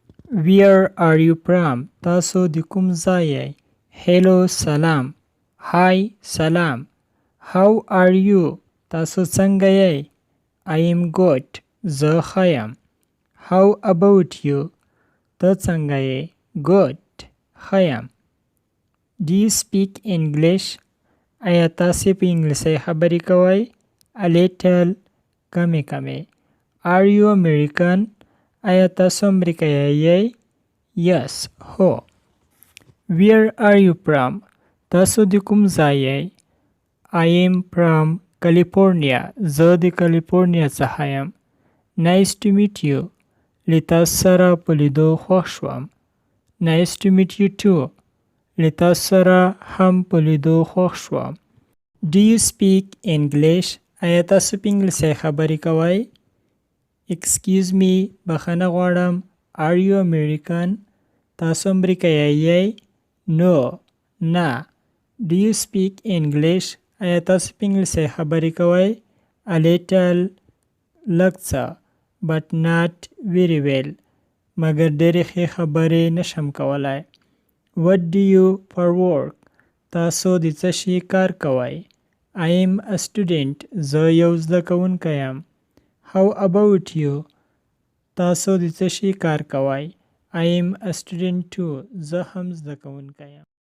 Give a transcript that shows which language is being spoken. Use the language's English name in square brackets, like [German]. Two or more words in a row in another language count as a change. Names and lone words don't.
[English] Where are you from? [Pashto] تاسو د کوم ځای یې؟ [English] Hello سلام. Hi سلام. How are you? [Pashto] تاسو څنګه یې؟ [English] I am good. [Pashto] زه ښه یم. [English] How about you? [Pashto] ته څنګه یې؟ Good. ښه یم. [English] Do you speak English? [Pashto] آیا تاسې په انګلیسي خبرې کوئ؟ [English] A little. [Pashto] کمې کمې. [English] Are you American? [Pashto] آیا تاسو امریکایی یئ؟ Yes. هو. [English] Where are you from? [Pashto] تاسو د کوم ځای یئ؟ [English] I am from California. [Pashto] زه د کالیفورنیا څخه یم. [English] Nice to meet you. [Pashto] له تاسو سره په لیدو خوښ شوم. [English] Nice to meet you too. [Pashto] له تاسو سره هم په لیدو خوښ شوم. [English] Do you speak English? [Pashto] آیا تاسو په انګلیسي خبرې کوئ؟ [English] Excuse me. [Pashto] بخښنه غواړم. [English] Are you American? [Pashto] تاسو امریکایی یئ؟ No. نه. [English] Do you speak English? [Pashto] آیا تاسو په انګلیسي خبرې کوئ؟ [English] A little. [Pashto] لږ څه. [English] But not very well. [Pashto] مګر ډېرې ښې خبرې نشم کولی. [English] What do you for work? [Pashto] تاسو د څه شي کار کوئ؟ [English] I am a student. [Pashto] زه یو زده کوونکی یم. [English] How about you? [Pashto] تاسو د څه شي کار کوئ؟ [English] I am a student too. [Pashto] زه هم زده کوونکی یم.